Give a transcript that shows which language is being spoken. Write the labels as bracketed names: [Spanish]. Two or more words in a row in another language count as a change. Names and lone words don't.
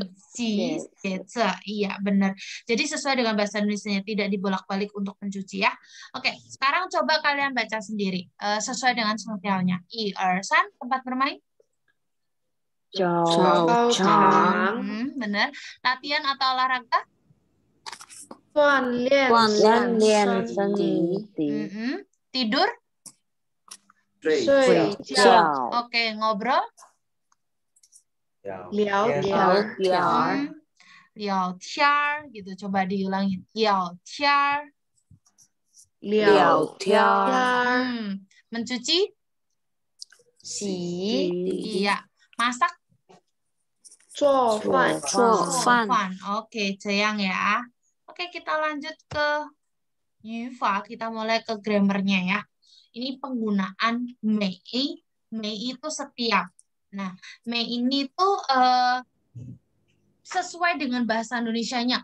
[Indonesian] Si jeze. Iya, benar. Jadi sesuai dengan bahasa Indonesia, tidak dibolak-balik untuk mencuci ya. Oke, sekarang coba kalian baca sendiri sesuai dengan sengtiaunya. 1、2、3, tempat bermain. [Chinese] 操场， [Indonesian] Benar. Latihan atau olahraga. [Chinese] 锻炼锻锻炼炼身身体，体， [Indonesian] Tidur. [Chinese] 睡睡觉，觉，觉， [Indonesian] Oke, ngobrol. [Chinese] 聊天聊儿，天儿， Liao tiar [Indonesian] gitu. Coba diulangi. [Chinese] Liao tiar. 聊天儿，天， [Indonesian] Mencuci. [Chinese] 洗， [Indonesian] Iya. Masak. [Chinese] 做饭，做饭， [Indonesian] Oke, Ceyang ya. Oke, kita lanjut ke Yufa. Kita mulai ke grammarnya ya. Ini penggunaan Mei. Mei itu setiap. Nah, Mei ini tuh sesuai dengan bahasa Indonesianya.